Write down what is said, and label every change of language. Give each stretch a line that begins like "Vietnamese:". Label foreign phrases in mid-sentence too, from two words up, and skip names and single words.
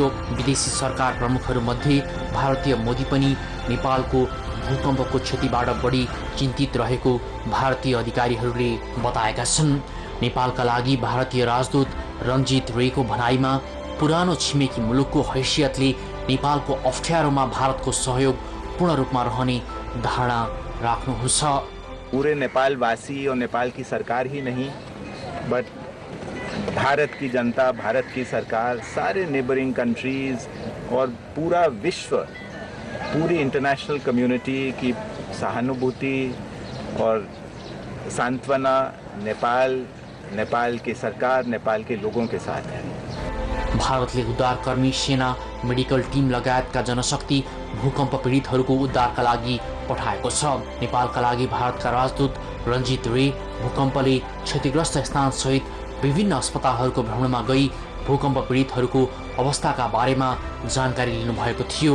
Nepali: विदेशी सरकार प्रमुखहरूमध्ये भारतीय मोदी पनि नेपालको भूकम्पको क्षतिबाट बढी चिन्तित रहेको भारतीय अधिकारीहरूले बताएका छन्। नेपालका लागि भारतीय राजदूत रञ्जित रेको भनाइमा पुरानो छिमेकी मुलुकको हैसियतले नेपालको अप्ठ्यारोमा भारतको सहयोग पूर्ण रूपमा रहने धारणा राख्नुहुन्छ।
Hindi: पूरे नेपाल वासी और नेपाल की सरकार ही नहीं बट भारत की जनता, भारत की सरकार, सारे
English: neighbouring countries
Hindi: और पूरा विश्व, पूरी
English: international community
Hindi: की सहानुभूति और सांत्वना नेपाल की सरकार, नेपाल के लोगों के साथ है।
Nepali: भारतले उद्धारकर्मी, सेना, मेडिकल टिम लगायतका जनशक्ति भूकम्प पीडितहरूको उद्धारका लागि पठाएको छ। नेपालका लागि भारतका राजदूत रञ्जित रे भूकम्पले क्षतिग्रस्त स्थानसहित विभिन्न अस्पतालहरूको भ्रमणमा गई भूकम्प पीडितहरूको अवस्थाका बारेमा जानकारी लिनुभएको थियो।